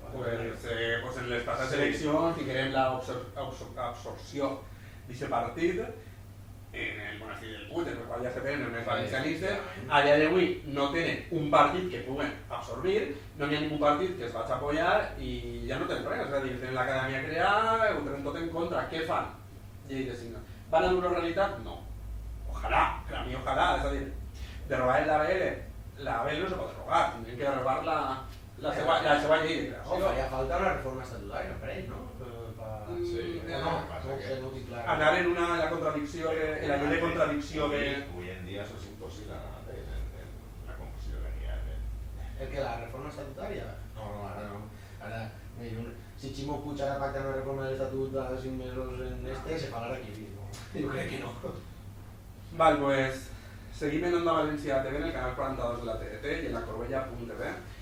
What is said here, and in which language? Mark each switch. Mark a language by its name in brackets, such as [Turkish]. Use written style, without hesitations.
[Catalan] Pues en les passades eleccions tinguem l'absorció d'aquest partit en el monestir del Puig, en el qual ja se tenen els valencianistes. A dia d'avui no tenen un partit que puguen absorbir, no hi ha ningú partit que es vagi a apoyar i ja no tenen res, és a dir, tenen l'acadèmia creada, ho tenen tot en contra. Què fan? Llei de signes. Van a dur-ho realitat? No. [Spanish] ojalá, para mí ojalá, es decir, derrogar el ABL no se puede derrogar, tendrían que derrogar [Catalan] la seva llei de creació. Faria falta una reforma estatutària per ell, no? Sí, No tinc clar. Anar en la contradicció, en la llei de contradicció de... [Spanish] Hoy en día eso es imposible en la confusión que hay. [Catalan] El que la reforma estatutària? No, ara no. Ara, si Ximo Puig ara pacta una reforma de l'estatut a 5 mesos en se falarà aquí. Jo crec que no. Val, pues seguim en Onda València TV, en el canal 42 de la TDT i en la Corbella.tv.